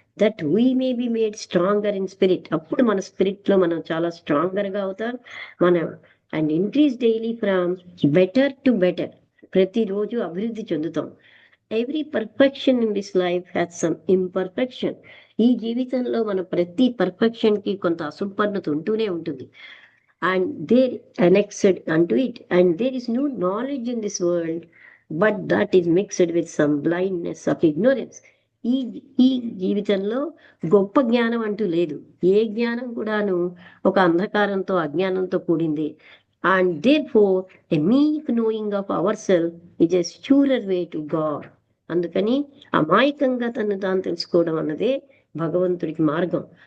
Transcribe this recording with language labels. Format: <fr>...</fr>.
<en>That we may be made stronger in spirit.</en> <te>అప్పుడు మన spirit లో మనం చాలా స్ట్రాంగర్ గా అవుతాం.</te> <en>మనం and increase daily from better to better.</en> <te>ప్రతిరోజు అభివృద్ధి చెందుతాం.</te> <en>Every perfection in this life has some imperfection.</en> <te>ఈ జీవితంలో మన ప్రతి పర్ఫెక్షన్ కి కొంత అసంపన్నత ఉంటూనే ఉంటుంది.</te> <en>And there annexed unto it, and there is no knowledge in this world but that is mixed with some blindness of ignorance.</en> <te>ఈ జీవితంలో గొప్ప జ్ఞానం అంటూ లేదు. ఏ జ్ఞానం కూడాను ఒక అంధకారంతో, అజ్ఞానంతో కూడింది.</te> <en>And therefore a meek knowing of our self is a surer way to God.</en> <te>అందుకని అమాయకంగా తను తాను తెలుసుకోవడం అన్నదే భగవంతుడికి మార్గం.</te>